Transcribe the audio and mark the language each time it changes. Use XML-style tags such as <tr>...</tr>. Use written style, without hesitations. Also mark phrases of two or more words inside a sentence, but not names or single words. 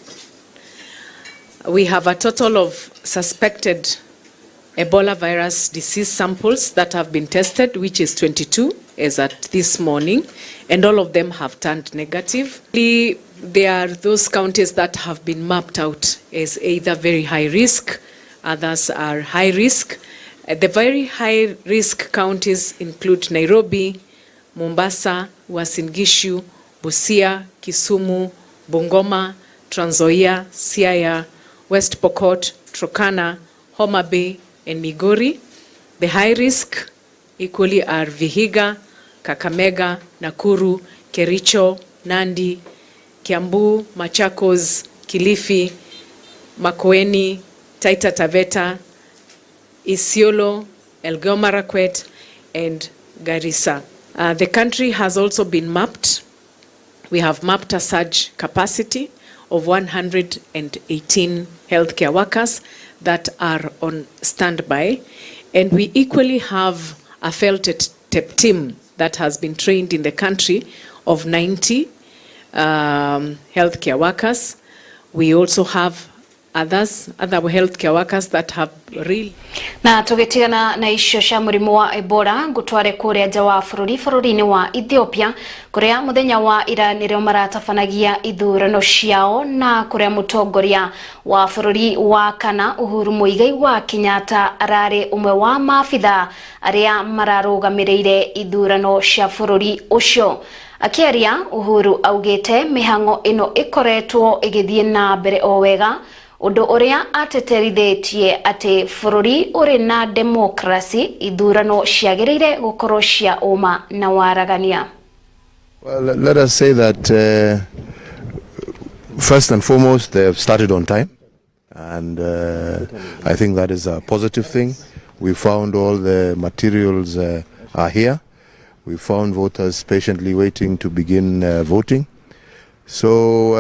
<en>We have a total of suspected Ebola virus disease samples that have been tested, which is 22 as at this morning, and all of them have turned negative. There are those counties that have been mapped out as either very high risk, others are high risk. The very high risk counties include Nairobi, Mombasa, Uasin Gishu, Busia, Kisumu, Bungoma, Trans Nzoia, Siaya, West Pokot, Turkana, Homa Bay, and Migori. The high risk equally are Vihiga, Kakamega, Nakuru, Kericho, Nandi, Kiambu, Machakos, Kilifi, Makueni, Taita Taveta, Isiolo, Elgeyo Marakwet, and Garissa. The country has also been mapped. We have mapped a surge capacity of 118 healthcare workers that are on standby, and we equally have a FELTEP team that has been trained in the country of 90 healthcare workers. We also have other healthcare workers that have really.</en> <ki>Na tugitigana na icio cia murimu wa Ebola gutware kuria nja wa bururi-ini wa Ethiopia, kuria muthenya wa ira nirio maratabanagia ithurano ciao, na kuria mutongoria wa bururi wa kana Uhuru Muigai wa Kenyatta arari umwe wa maabitha aria mararugamireire ithurano cia bururi ucio. Akiaria, Uhuru augite mihango ino ikoretwo igithie na mbere o wega, undu uria ateterithitie ati bururi uri na democracy, ithurano ciagiriire gukorwo cia uma na waragania.</ki> <en>Well, let us say that first and foremost, they have started on time, and I think that is a positive thing. We found all the materials are here. We found voters patiently waiting to begin voting.</en>